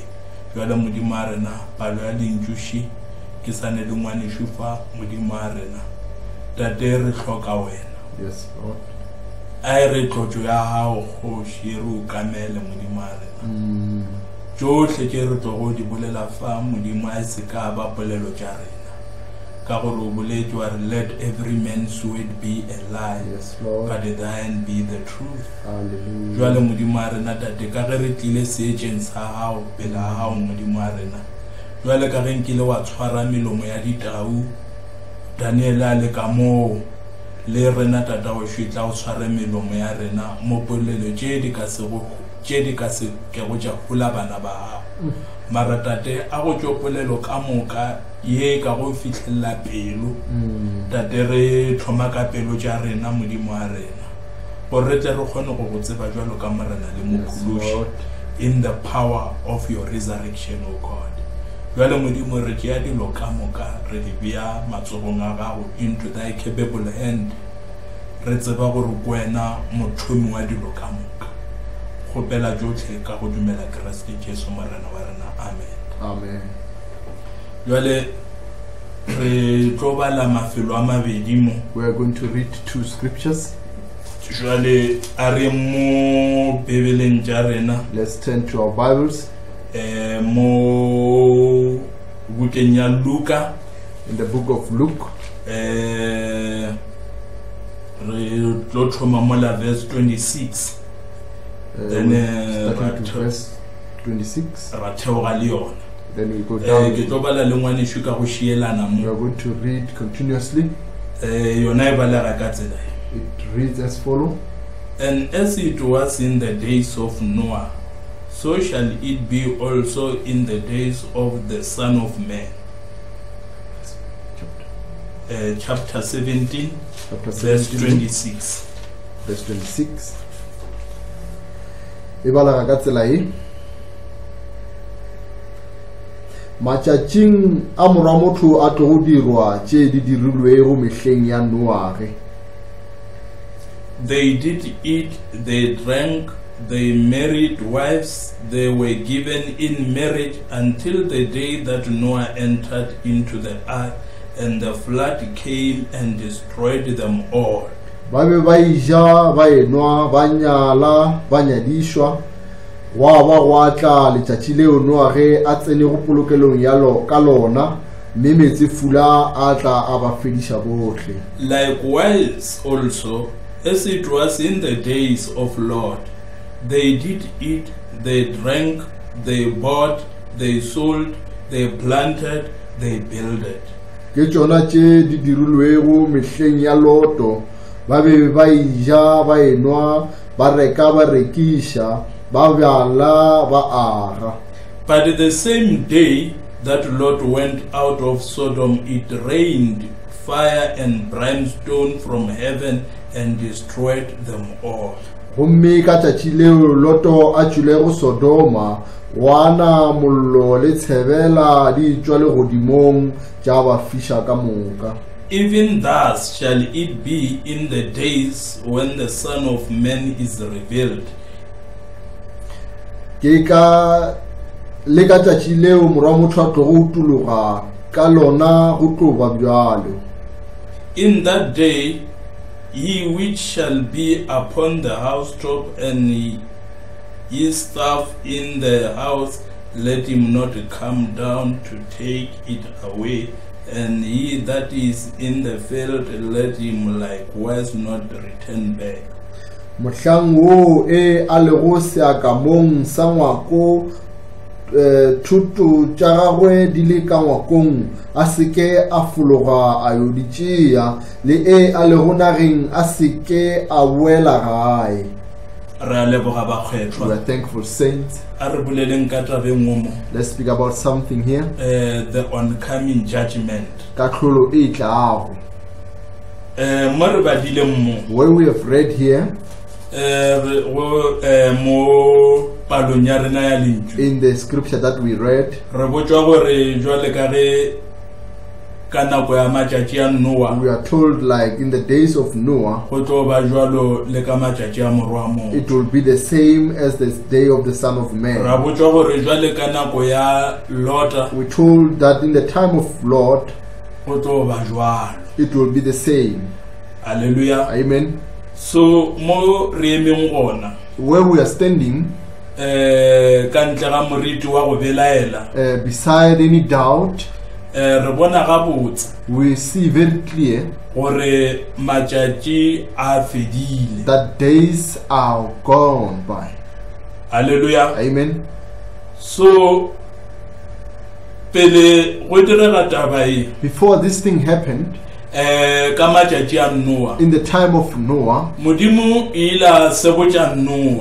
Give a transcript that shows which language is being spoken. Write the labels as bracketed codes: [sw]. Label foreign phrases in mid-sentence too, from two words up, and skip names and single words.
[nso] Jwale Modimo a rena palo ya lentšuši ke sane le ngwanešo fa Modimo a rena, tate re hloka wena, [en] Yes, Lord. [nso] a e re tlotšo ya gago kgoši re o kamele Modimo a rena, tšohle tše re tlogo di bolela fa Modimo a se ka ba polelo tša rena, ka gore o boletše wa re [en] let every man's word be a lie, Yes, Lord. but thine be the truth. Hallelujah. [nso] Jwale Modimo a rena tate ka ge re tlile seetšeng sa gago pele ga gago Modimo a rena, jwale ka ge nkile wa tshwara melomo ya ditau, Daniel a le ka moo, le rena tata wešo e tla o tshware melomo ya rena mo polelo tše di ka se ke go tša hula bana ba gago, mara tate a go tšo polelo ka moka ye ka go fihlella pelo, tate re thoma ka pelo tša rena Modimo a rena, gore re tle re kgone go go tseba jwalo ka morena le [en] Yes, [nso] mophološi, [en] Lord. in the power of your resurrection, O God. [nso] Jwale Modimo re tšea dilo ka moka re di bea matsogong a gago [en] into thy capable hand, [nso] re tseba gore ko wena mothomi wa dilo ka moka. Kgopela tšohle ka go dumela Kriste Jesu morena wa rena, amen. Amen. Jwale re tlo bala mafelo a mabedi mo, [en] We are going to read two scriptures. [nso] jwale a re mo Bibeleng tša rena, [en] Let's turn to our Bibles [nso] mo bukeng ya Luka, [en] in the book of Luke. [nso] re tlo thoma mola [en] verse 26, then Starting to verse 26. [nso] ra theoga le yona. [en] Then we go down. [nso] ke tlo bala le ngwanesho ka go shielana [en] We [nso] mo [en] are going to read continuously. [nso] yona e balega ka tsela e. [en] It reads as follows. And as it was in the days of Noah, so shall it be also in the days of the Son of Man. Chapter 17, Chapter verse 17, 26. verse 26. [nso] E balaga ka tsela e. Matšatšing a morwa motho a tlo go dirwa tše di dirilwego mehleng ya Noage. [en] They did eat, they drank, they married wives, they were given in marriage until the day that Noah entered into the ark, and the flood came and destroyed them all. [nso] Ba be ba ija, ba enwa, ba nyala, ba nyadišwa. Wa ba go tla letšatši leo Noage a tsene go polokelong ya ka lona, mme metsi fula a tla a ba fediša bohle. [en] Likewise also, as it was in the days of Lot, they did eat, they drank, they bought, they sold, they planted, they builded. [nso] Ke tšona tše di dirilwego mehleng ya Loto, ba be ba ija, ba enwa, ba reka, ba rekiša, ba bjala, ba aga. [en] But the same day that Lot went out of Sodom, it rained fire and brimstone from heaven and destroyed them all. [nso] Gomme ka tšatši leo Loto a tšwilego Sodoma, wana mollo le tshebela di tšwa legodimong tša ba fiša ka moka. [en] Even thus shall it be in the days when the Son of Man is revealed. [nso] Ke ka le ka tšatši leo morwa motho a tlo go utologa ka lona go tlo ba bjalo. [en] In that day, he which shall be upon the housetop and his staff in the house, let him not come down to take it away, and he that is in the field, let him likewise not return back. [nso] Mohlang wo e a lego seakamong sa ngwako, thuto tša gagwe di le ka ngwakong, a seke a fologa a yo di tšea, le e a lego nageng a seke a boela gae. Re a leboga [en] We [nso] bakgethwa. [en] are thankful saints. [nso] A re boleleng ka tabeng o mo, [en] Let's speak about something here. the oncoming judgment. [nso] Ka tlholo e tlago. Mo re badileng mo, [en] Where we have read here [nso] mo palong ya rena ya lentswe, [en] in the scripture that we read, [nso] re botswa gore jwale ka ge ka nako ya matšatši a Noa [en] we are told like in the days of Noah, [nso] go tlo ba jwalo le ka matšatši a morwa mo. [en] it will be the same as the day of the Son of Man. [nso] Ra botswa gore jwale ka nako ya Lota [en] We told that in the time of Lot, [nso] go tlo ba jwalo. [en] it will be the same. Hallelujah. Amen. [nso] So mo re emeng gona [en] Where we are standing, [nso] ka ntle ga moriti wa go belaela, [en] beside any doubt, [nso] re bona gabotse [en] we see very clear [nso] gore matšatši a fedile. [en] that days are gone by. Hallelujah. Amen. [nso] So pele go direga taba e [en] Before this thing happened, [nso] ka matšatši a Noa, [en] in the time of Noah, [nso] modimo ile a sebotša Noa.